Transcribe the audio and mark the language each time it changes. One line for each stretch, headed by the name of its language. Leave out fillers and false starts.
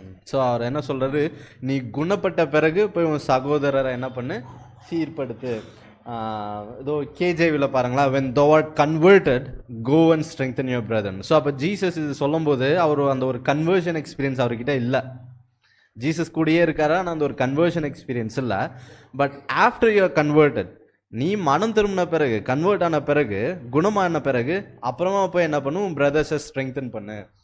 Tamil: So அவர் என்ன சொல்கிறாரு, நீ குணப்பட்ட பிறகு போய் உன் சகோதரரை என்ன பண்ணு, சீர்படுத்து. இதோ கேஜேவியில் பாருங்களா,
English: when thou art converted go and strengthen your brethren.
Tamil: So அப்போ ஜீசஸ் இது சொல்லும்போது அவர் அந்த ஒரு கன்வர்ஷன் எக்ஸ்பீரியன்ஸ் அவர்கிட்ட இல்லை. ஜீசஸ் கூடயே இருக்காரா, ஆனால் அந்த ஒரு கன்வர்ஷன் எக்ஸ்பீரியன்ஸ் இல்லை.
English: but after you are converted,
Tamil: நீ மனம் திரும்பின பிறகு, கன்வெர்ட் ஆன பிறகு, குணமான பிறகு, அப்புறமா போய் என்ன பண்ணும், உன் பிரதர்ஸை ஸ்ட்ரெங்தன் பண்ணு.